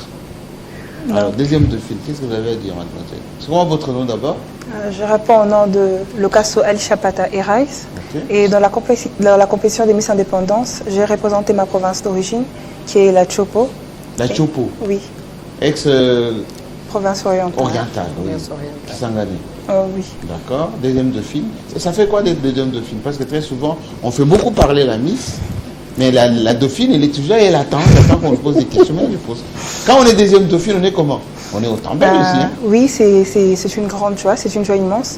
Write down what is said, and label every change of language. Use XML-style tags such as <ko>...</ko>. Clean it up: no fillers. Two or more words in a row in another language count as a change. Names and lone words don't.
<fr>Alors, deuxième dauphine, qu'est-ce que vous avez à dire, mademoiselle? C'est quoi votre nom d'abord? Je réponds au nom de Locasso El Chapata Erais. Okay. Et dans la compétition des Miss Indépendance, j'ai représenté ma province d'origine, qui est la Chopo. La Chopo? Oui. Province orientale. Orientale, oui. Kisangani. Oui. D'accord. Deuxième dauphine. Ça fait quoi d'être deuxième dauphine? Parce que très souvent, on fait beaucoup parler la Miss, mais la dauphine, elle est toujours là, elle attend qu'on lui pose des questions. Mais elle lui pose. Quand on est deuxième dauphine, on est comment? On est autant belle aussi. Hein? Oui, c'est une grande joie, c'est une joie immense.</fr>